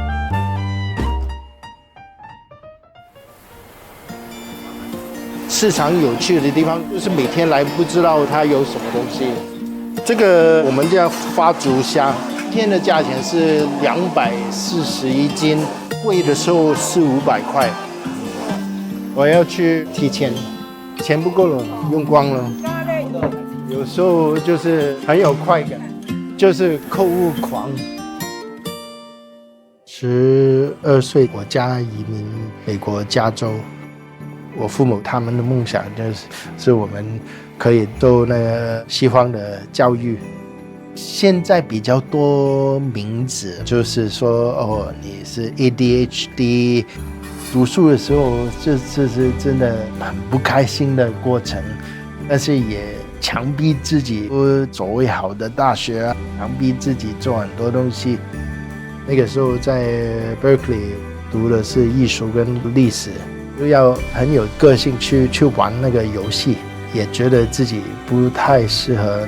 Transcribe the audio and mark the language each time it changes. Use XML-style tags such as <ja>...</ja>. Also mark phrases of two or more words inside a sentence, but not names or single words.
<zh>市場有趣的地方就是每天來不知道它有什麼東西。這個我們叫發竹蝦，一天的價錢是240一斤，貴的時候400-500塊。我要去提錢。錢不夠了，用光了。有時候就是很有快感，就是購物狂。12歲，我家移民美國加州。我父母他們的夢想就是我們可以做那個西方的教育。現在比較多名字，就是說哦，你是 ADHD。讀書的時候，這是真的很不開心的過程，但是也強逼自己走為好的大學啊，強逼自己做很多東西。那個時候在 Berkeley 讀的是藝術跟歷史，就要很有個性去玩那個遊戲，也覺得自己不太適合。</zh>